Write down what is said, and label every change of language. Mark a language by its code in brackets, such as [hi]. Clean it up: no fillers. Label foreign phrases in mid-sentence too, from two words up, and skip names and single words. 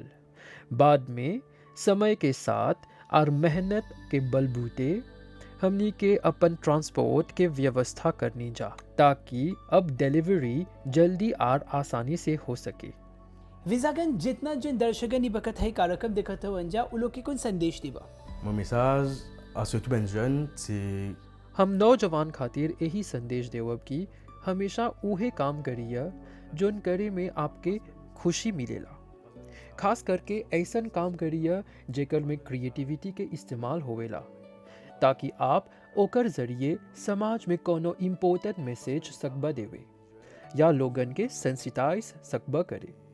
[bho] बाद में समय के साथ और मेहनत के बलबूते हमनी के अपन ट्रांसपोर्ट के व्यवस्था करनी जा, ताकि अब डिलीवरी जल्दी और आसानी से हो सके। विसागन जितना जिन दर्शकन ई बखत है कार्यक्रम देखत हवन उ लोग के कौन संदेश दिबा? [fr] Mon message à surtout les jeunes, c'est [bho] हम नौजवान खातिर यही संदेश देवब कि हमेशा उहे काम करिए जोन करे में आपके खुशी मिलेला। खास करके ऐसन काम करिए जेकर में क्रिएटिविटी के इस्तेमाल होवेला, ताकि आप ओकर जरिए समाज में कोनो [en] important message [bho] सकबा देवे या लोगन के सेंसिटाइज सकबा करे।